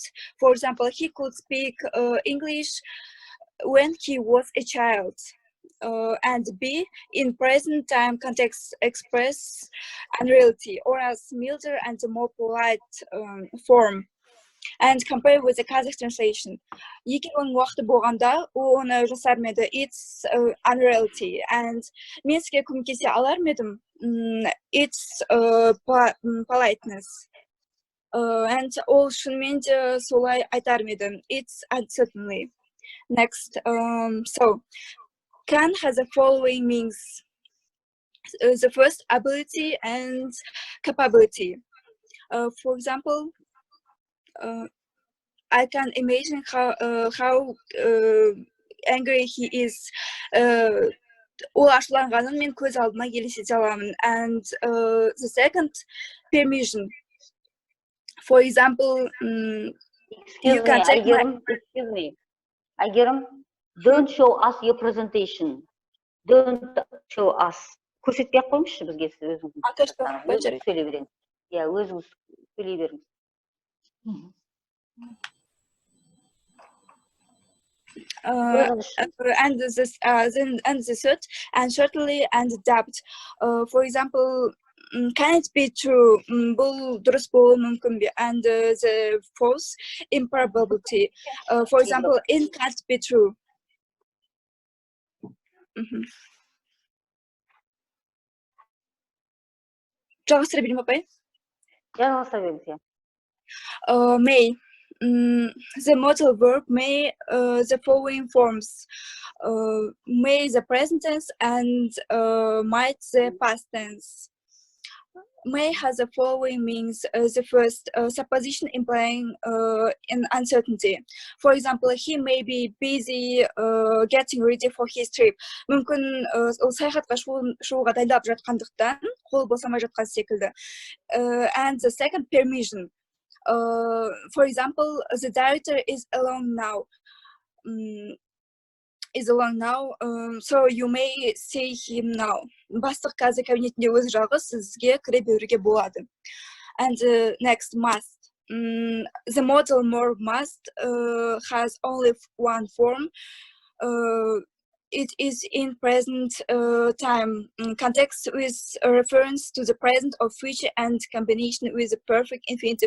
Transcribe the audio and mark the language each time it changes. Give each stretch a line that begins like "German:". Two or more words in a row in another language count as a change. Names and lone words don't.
English: For example, he could speak English when he was a child. And B in present time context express unreality or as milder and more polite form. And compare with the Kazakh translation.
Kazakh: Екі оның уақыты болғанда, оны жасар ма еді,
English: it's unreality.
Kazakh: And мен сізге көмектесе алар ма едім,
English: it's politeness.
Kazakh: And ол шынымен де солай айтар ма еді,
English: it's uncertainly. Next, so can has the following means. The first, ability and capability. For example, I can imagine how angry he is.
Kazakh: Ол ашуланғанын мен көз алдыма елестете аламын.
English: And the second, permission. For example, you can take excuse me. Айгерім, don't show us your presentation. Don't show us.
Kazakh: Көрсетпей ақ қойыңызшы бізге, сіз өзіңіз сөйлей беріңіз. Иә, өзіңіз сөйлей беріңіз.
English: And the third, and certainly and doubt. For example, can it be true?
Kazakh: Бұл дұрыс болуы мүмкін бе?
English: And the fourth, improbability. For example, it can't be true.
Kazakh: Жалғастыра берейін апай? Жалғастыра беріңіз, иә.
English: May. The modal verb may the following forms. May the present tense and might the past tense. May has the following means. The first, supposition implying an uncertainty. For example, he may be busy getting ready for his trip.
Kazakh: Мүмкін ол саяхатқа шығуға дайындап жатқандықтан қол босамай жатқан секілді.
English: And the second, permission. For example, the director is alone now. So you may see him now.
Kazakh: Бастық қазір кабинетінде өзі жалғыз, сізге кіре беруге болады.
English: And next, must. The modal verb must has only one form. It is in present time context with a reference to the present or future and combination with the perfect infinitive.